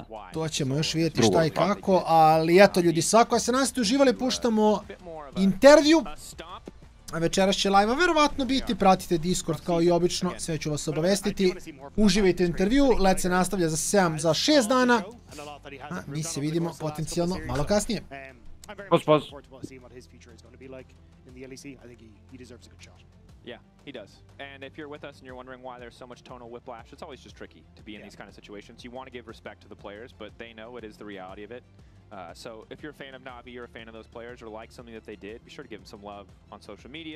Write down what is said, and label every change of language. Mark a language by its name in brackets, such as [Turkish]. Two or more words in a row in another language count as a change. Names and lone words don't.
[Serbian] To ćemo još vidjeti šta i kako, ali eto ljudi, svako a se nas ste uživali, puštamo intervju. Večeras će live-a verovatno biti, pratite Discord kao i obično, sve ću vas obavestiti. Uživajte intervju, let se nastavlja za 6 dana. Mi se vidimo potencijalno malo kasnije. Poz. [English] Yeah, he does. And if you're with us and you're wondering why there's so much tonal whiplash, it's always just tricky to be in these kind of situations. You want to give respect to the players, but they know it is the reality of it. So if you're a fan of Navi, you're a fan of those players, or like something that they did, be sure to give them some love on social media.